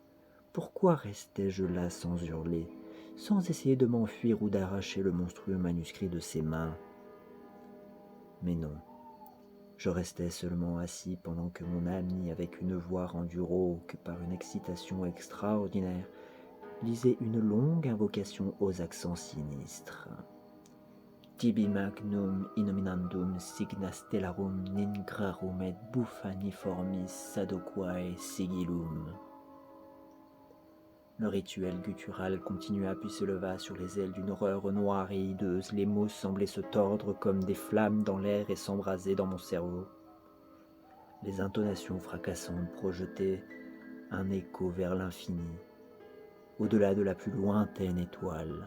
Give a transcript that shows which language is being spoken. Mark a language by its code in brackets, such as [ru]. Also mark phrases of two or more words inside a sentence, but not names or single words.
[fr] Pourquoi restais-je là sans hurler, sans essayer de m'enfuir ou d'arracher le monstrueux manuscrit de ses mains? Mais non. Je restais seulement assis pendant que mon ami, avec une voix rendue rauque par une excitation extraordinaire, lisait une longue invocation aux accents sinistres. [la] Tibi magnum innominandum signa stellarum ningrarum et buffaniformis sadoquae sigillum. [fr] Le rituel guttural continua puis se leva sur les ailes d'une horreur noire et hideuse. Les mots semblaient se tordre comme des flammes dans l'air et s'embraser dans mon cerveau. Les intonations fracassantes projetaient un écho vers l'infini, au-delà de la plus lointaine étoile.